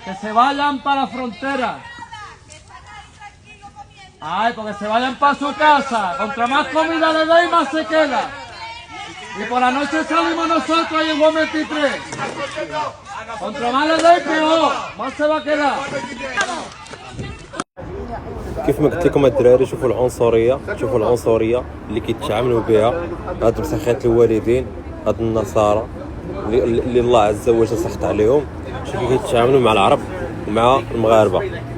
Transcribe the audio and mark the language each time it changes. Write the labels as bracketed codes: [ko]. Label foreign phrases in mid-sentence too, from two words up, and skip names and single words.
[es] Que se vayan para la frontera. Ay, porque se vayan para su casa. Contra más comida le doy, más se queda. Y por la noche salimos nosotros ahí en Juan 23. Contra más le doy, peor. Más se va a quedar. [ar] كيف ما قلت لكم الدراري، شوفوا العنصريه اللي كيتعاملوا بها هاد مسخات الوالدين، هاد النصارى اللي الله عز وجل سخط عليهم. شوفوا كيتعاملوا مع العرب ومع المغاربه.